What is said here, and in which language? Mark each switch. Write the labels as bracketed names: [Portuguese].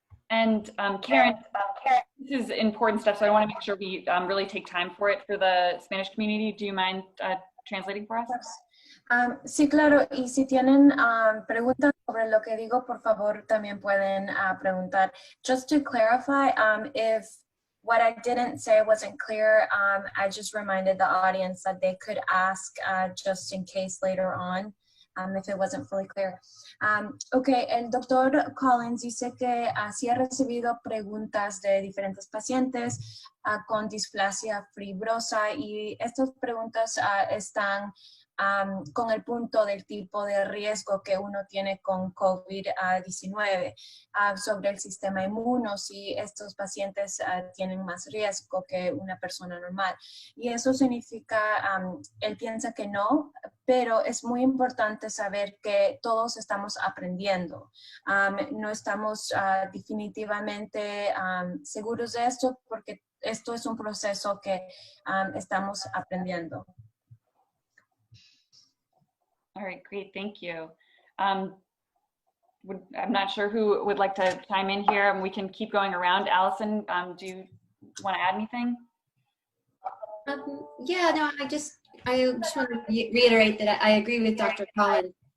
[English] And Karen, this is important stuff, so I want to make sure we really take time for it for the Spanish community. Do you mind translating for us? [Spanish] Sí, claro, y si tienen preguntas sobre lo que digo, por favor, también pueden preguntar. [English] Just to clarify, if what I didn't say wasn't clear, I just reminded the audience that they could ask just in case later on, if it wasn't fully clear. [Spanish] Okay, el doctor Collins dice que sí ha recibido preguntas de diferentes pacientes con displasia fibrosa, y estas preguntas están con el punto del tipo de riesgo que uno tiene con COVID-19, sobre el sistema inmuno, si estos pacientes tienen más riesgo que una persona normal. Y eso significa, él piensa que no, pero es muy importante saber que todos estamos aprendiendo. No estamos definitivamente seguros de esto, porque esto es un proceso que estamos aprendiendo. [English] All right, great, thank you. I'm not sure who would like to chime in here, and we can keep going around. Alison, do you want to add anything? Yeah, no, I just want to reiterate that I agree with Dr. Collins.